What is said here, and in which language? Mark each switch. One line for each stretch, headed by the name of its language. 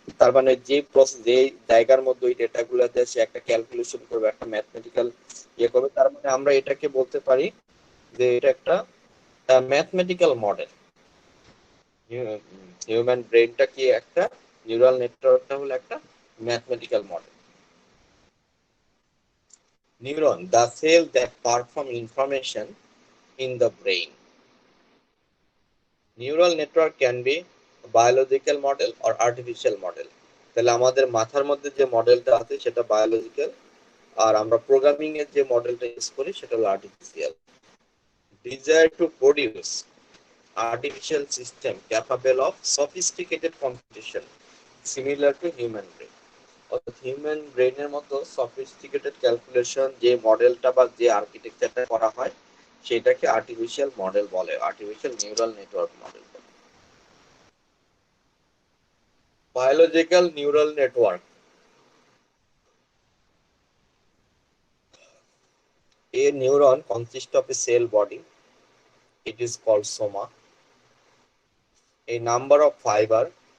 Bangla: তার মানে যে প্রসেস, যে জায়গার মধ্যে ওই ডেটাগুলোতে সে একটা ক্যালকুলেশন করবে, একটা ম্যাথমেটিক্যাল ইয়ে করবে, তার মানে আমরা এটাকে বলতে পারি যে এটা একটা ম্যাথমেটিক্যাল মডেল। হিউম্যান ব্রেনটা কি একটা, নিউরাল নেটওয়ার্কটা হলো একটা mathematical model.
English: Neuron, the cell that perform information in the brain. Neural network can be a biological model or artificial model.
Bangla: তাহলে আমাদের মাথার মধ্যে যে মডেলটা আছে সেটা বায়োলজিক্যাল, আর আমরা প্রোগ্রামিং এর যে মডেলটা ইউজ করি সেটা হলো artificial.
English: Desire to produce artificial system capable of sophisticated computation similar to human brain.
Bangla: অর্থাৎ হিউম্যান ব্রেইনের মতো সফিস্টিকেটেড ক্যালকুলেশন যে মডেলটা বা যে আর্কিটেকচারটা করা হয় সেটাকে আর্টিফিশিয়াল মডেল বলে, আর্টিফিশিয়াল নিউরাল নেটওয়ার্ক মডেল বলে।
English: biological neural network, a neuron consists of a cell body, it is called soma, a number of fiber